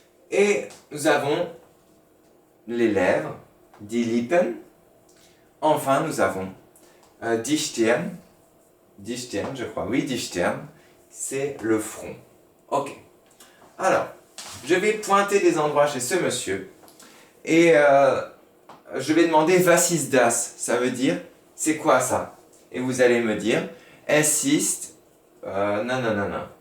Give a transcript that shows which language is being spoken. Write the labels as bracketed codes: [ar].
[fr] Et nous avons les lèvres. Die Lippen. Enfin, nous avons die Stirn. Die Stirn, je crois. Oui, die Stirn. C'est le front. Ok. Alors, je vais pointer des endroits chez ce monsieur. Et je vais demander [de] was ist das? [fr] Ça veut dire, c'est quoi ça? Et vous allez me dire, [de] es ist, [fr] non.